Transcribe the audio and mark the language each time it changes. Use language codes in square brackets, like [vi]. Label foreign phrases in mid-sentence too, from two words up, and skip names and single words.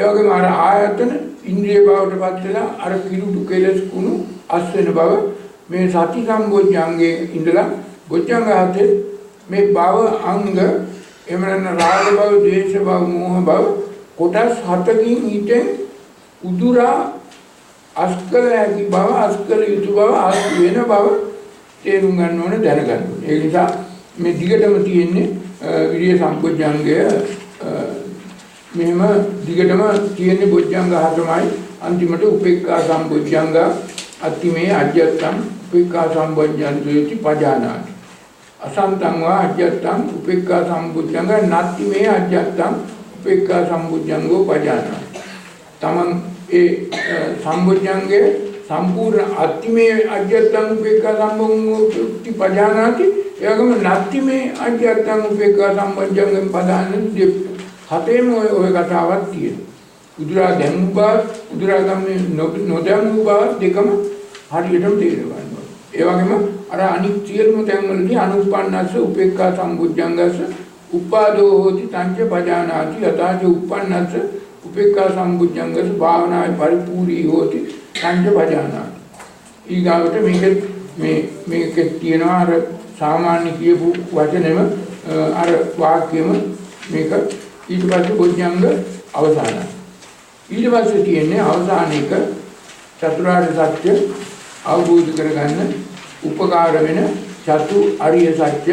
[si] වගේම අර ආයතන ඉන්ද්‍රිය බවට පත් වෙලා අර කිලුටු කෙලස් කුණු අස් වෙන බව මේ සති සම්බොජ්ජංගයේ ඉඳලා බොජ්ජංග හතේ මේ භව අංග එහෙම නැත්නම් රාග භව, ද්වේෂ භව, මෝහ භව කොටස් හතකින් හිතෙන් උදුරා අස්කල හැකි බව, අස්කල යුතු බව, අස් වෙන බව තේරුම් ගන්න ඕනේ, දැනගන්න ඕනේ. ඒ නිසා මේ දිගටම තියෙන්නේ විරිය සම්පොජ්ජංගය මෙහෙම දිගටම තියෙන්නේ බොජ්ජංග හතමයි. [pi] අන්තිමට උපේක්ඛා සම්පොජ්ජංග අත්තිමේ අජ්ජත්තං උපේක්ඛා සම්පොජ්ජන්තේති පජානාති. අසන්තං වා අජ්ජත්තං උපේක්ඛා සම්පොජ්ජංග නත්තිමේ අජ්ජත්තං උපේක්ඛා සම්පොජ්ජංගෝ පජානාති. [si] තමන් ඒ සම්පොජ්ජංගේ සම්පූර්ණ [pi] අත්තිමේ අජ්ජත්තං උපේක්ඛා සම්පොජ්ජංගෝ පජානාති. එවගම නත්තිමේ අජ්ජත්තං උපේක්ඛා සම්පොජ්ජංගෙන් පදානාති. [si] හතේම ඔය කතාවක් තියෙනවා. උදුරා දැමු බව, උදුරා ගන්නේ නොදැමු බව දෙකම හරියටම තේරෙනවා. ඒ වගේම අර අනිත් සියලුම තැන්වලදී [pi] අනුප්පන්නස්ස උපේක්ඛා සම්බුද්ධංගස්ස උපාදෝ හෝති තංච පජානාති යතාච උප්පන්නස්ස උපේක්ඛා සම්බුද්ධංගස්ස භාවනායි පරිපූර්ණී හෝති තංච පජානාති. [si] ඊගාවට මේක තියෙනවා අර සාමාන්‍ය කියපු වචනෙම අර වාක්‍යෙම මේක ඊට පස්සේ බොජ්ජංග අවසානයි. ඊට පස්සේ තියෙන්නේ අවසාන එක චතුරාර්ය සත්‍ය අවබෝධ කරගන්න උපකාර වෙන චතු අරිය සත්‍ය.